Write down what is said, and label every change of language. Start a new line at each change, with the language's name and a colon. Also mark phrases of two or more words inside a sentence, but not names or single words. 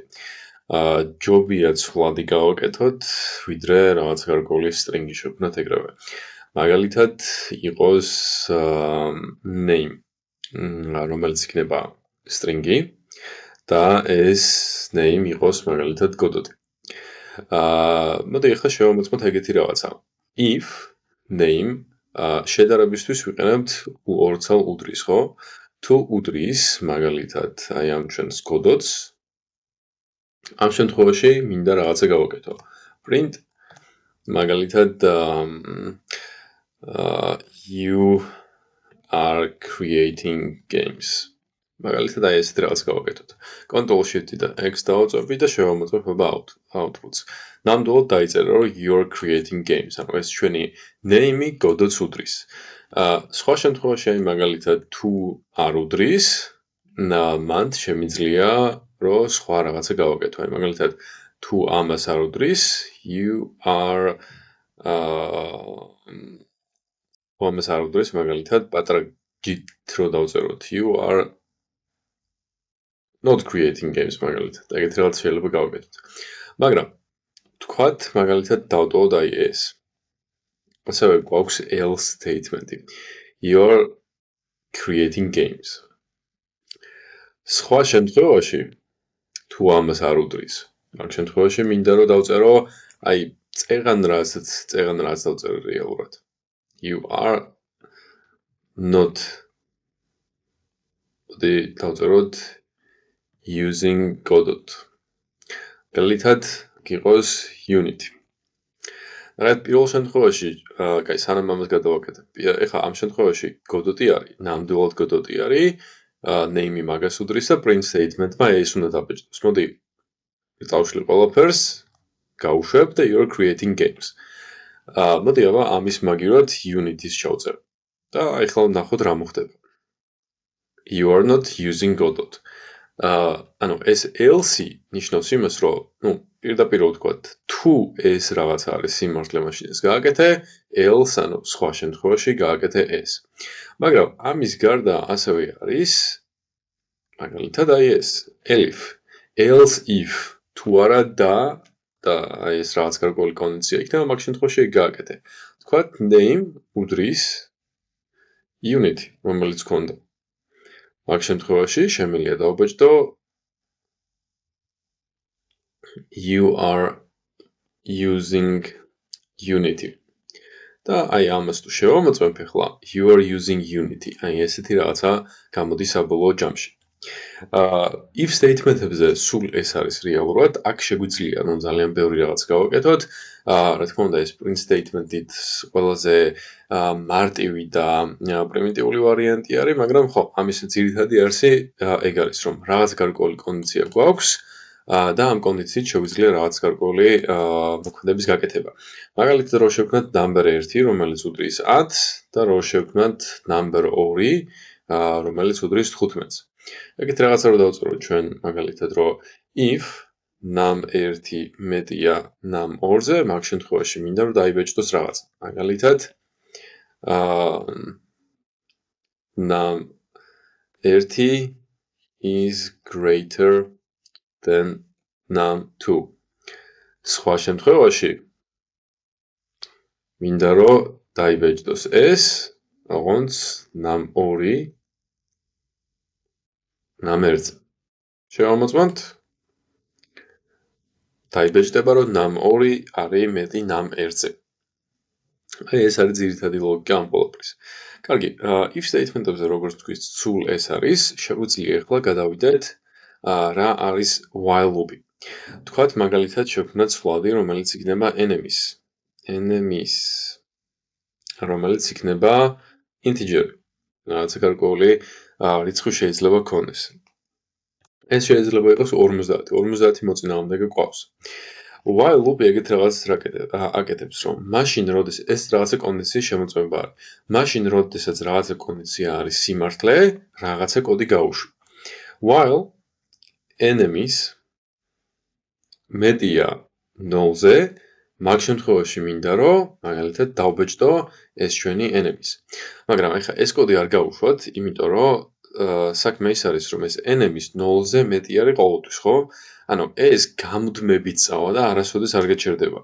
Georgian: ჯობია ცვლადი გავაკეთოთ, ვიდრე რაღაც გარკვეული string-ი შევქმნათ ეგრევე. მაგალითად, იყოს name, რომელიც იქნება string-ი და ეს name იყოს მაგალითად godot. მოდი ახლა შევამოწმოთ ეგეთი რაღაცა.
English: If name
Georgian: შედარებისთვის ვიყენებთ ორცალ უდრის, ხო? თუ უდრის, მაგალითად, აი ამ ჩვენს godot-ს, ამ შემთხვევაში მინდა რაღაცა გავაკეთო.
English: Print მაგალითად you are creating games.
Georgian: მაგალითად აი ესეთი რაღაც გავაკეთოთ. Ctrl-Shift და X დავაწვევი და შევამოწმებ outputs. ნამდვილად დაიწერა, რომ
English: you are creating games.
Georgian: ანუ ეს ჩვენი name-ი godot-ს უდრის. სხვა შემთხვევაში აი მაგალითად თუ არ უდრის, მან შემიძლია რომ სხვა რაღაცა გავაკეთო. აი მაგალითად თუ ამას არ უდრის,
English: you are
Georgian: ამას არ უდრის, მაგალითად პატარა git რო დავწეროთ,
English: you are not creating games მაგალითად.
Georgian: ეგეთ რაღაც შეიძლება გავაკეთოთ. მაგრამ თქვათ მაგალითად დავტოვოთ აი ეს. ასევე გვაქვს
English: else statement-ი. You're creating games.
Georgian: სხვა შემთხვევაში თუ ამას არ უდრის, მაგ შემთხვევაში მინდა რომ დავწერო აი წეღან რაც დავწერო რეალურად.
English: You are not დავწეროთ using godot.
Georgian: მაგალითად გიყოს unity. რაღაც პირველ შემთხვევაში, კაი, სანამ ამას გადავაკეთებ. ეხლა ამ შემთხვევაში godot-ი არის, ნამდვილად godot-ი არის, name-ი მაგას უდრის და
English: print statement-მა
Georgian: ეს უნდა დაბეჭდოს. მოდი წავშლი ყველაფერს, გავუშვებ და
English: you're creating games.
Georgian: მოდი აბა ამის მაგივრად unity-ს ჩავწერ. და ეხლა ვნახოთ რა მოხდება.
English: You are not using godot.
Georgian: ანუ ეს else-ი ნიშნავს იმას, რომ, პირდაპირ ვთქვათ, თუ ეს რაღაც არის სიმართლე მაშინ ეს გააკეთე, else, ანუ სხვა შემთხვევაში გააკეთე ეს. მაგრამ ამის გარდა ასევე არის მაგალითად აი ეს,
English: elif, else if,
Georgian: თუ არა და აი ეს რაღაც გარკვეული კონდიცია იქნება, მაგ შემთხვევაში გააკეთე. ვთქვათ, name უდრის unity, რომელიც გქონდა. მაგ შემთხვევაში შემიძლია დავაბეჭდო
English: you are using unity.
Georgian: და აი ამას თუ შევამოწმებ ახლა
English: you are using unity.
Georgian: აი ესეთი რაღაცა გამოდის საბოლოო ჯამში.
English: if statement-ებზე
Georgian: სულ ეს არის რეალურად, აქ შეგვიძლია რომ ძალიან ბევრი რაღაც გავაკეთოთ. რა თქმა უნდა, ეს
English: print statement-ით
Georgian: ყველაზე მარტივი და პრიმიტიული ვარიანტი არის, მაგრამ ხო, ამის ძირითადი არსი ეგ არის, რომ რაღაც გარკვეული კონდიცია გვაქვს და ამ კონდიციით შეგვიძლია რაღაც გარკვეული მოქმედების გაკეთება. მაგალითად, რო შევქმნათ number 1, რომელიც უდრის 10 და რო შევქმნათ number 2, რომელიც უდრის 15-ს. ეგეთ რაღაცა რო დავწეროთ ჩვენ მაგალითად, რომ
English: if num1
Georgian: მეტია num2-ზე, მაგ შემთხვევაში მინდა რომ დაიბეჭდოს რაღაცა. მაგალითად,
English: num1 is greater than num2.
Georgian: სხვა შემთხვევაში მინდა რომ დაიბეჭდოს ეს, ოღონდ num2 num1-ზე. შევამოწმოთ. დაიბეჭდება რომ num2 არის მეტი num1-ზე. აი ეს არის ძირითადი ლოგიკა ამ ყველაფრის. კარგი,
English: if statement-ებზე
Georgian: როგორც თქვით, სულ ეს არის, შეგვიძლია ახლა გადავიდეთ რა არის
English: while loop-ი.
Georgian: თქვათ მაგალითად შევქმნათ ცვლადი, რომელიც იქნება enemies, რომელიც იქნება integer. რაღაცა გარკვეული რიცხვი შეიძლება გქონდეს. ეს შეიძლება იყოს 50. 50 მოწინააღმდეგე გვყავს.
English: While loop
Georgian: ეგეთ რაღაცას აკეთებს, რომ მაშინ როდის ეს რაღაცა კონდიციის შემოწმება არის. მაშინ როდესაც რაღაცა კონდიცია არის სიმართლე, რაღაცა კოდი გაუშვი.
English: While enemies
Georgian: მეტია 0-ზე, მაგ შემთხვევაში მინდა რომ მაგალითად დავბეჭდო ეს ჩვენი enemies. მაგრამ ეხლა ეს კოდი არ გავუშვათ, იმიტომ რომ საქმე ის არის რომ ეს enemies 0-ზე მეტი არის ყოველთვის, ხო? ანუ ეს გამუდმებით წავა და არასოდეს არ გაჩერდება.